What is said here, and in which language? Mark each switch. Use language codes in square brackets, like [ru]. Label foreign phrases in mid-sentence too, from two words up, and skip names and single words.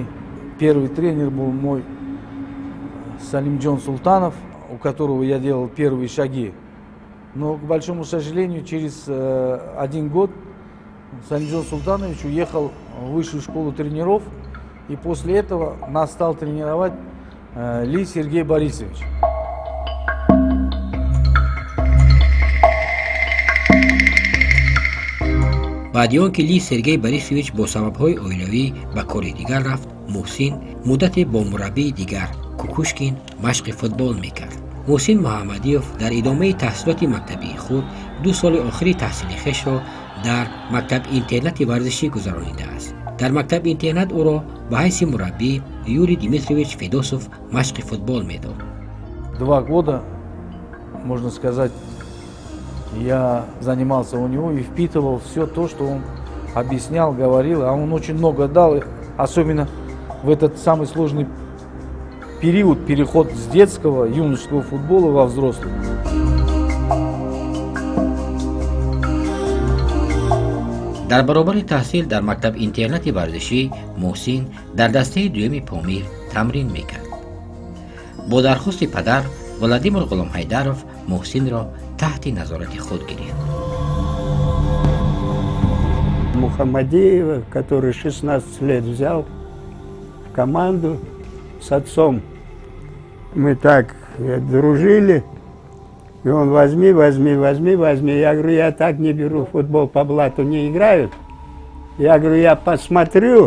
[ru] Первый тренер был мой Салимджон Султанов, у которого я делал первые шаги. Но, к большому сожалению, через 1 год Салимджон Султанович уехал в высшую школу тренеров, и после этого нас стал тренировать Ли Сергей Борисович. [tg] баъди он ки Ли Сергей Борисович бо сабабҳои оилавӣ ба кори дигар рафт, муҳсин муддате бо мураббии дигар Кукушкин машқи футбол мекард. муҳсин муҳаммадиёв дар идомаи таҳсилоти мактабии худ 2 соли охири таҳсили хешро дар мактаб-интернати варзишӣ гузаронидааст. дар мактаб-интернат ӯро ба ҳайси мураббӣ Юрий Дмитриевич Федосов машқи футбол медод. [ru] 2 года, можно сказать, я занимался у него и впитывал все то, что он объяснял, говорил. А он очень много дал, особенно в этот самый сложный период, переход с детского, юношеского футбола во взрослый. [tg] дар баробари таҳсил дар мактаб-интернати варзишӣ муҳсин дар дастаи дуюми Помир тамрин мекард. бо дархости падар Владимир Ғуломҳайдаров муҳсинро таҳти назорати худ гирифт. [ru] Мухаммадиева, который 16 лет взял в команду с отцом. Мы так дружили, и он возьми. Я говорю, я так не беру, футбол по блату не играют. Я говорю, я посмотрю.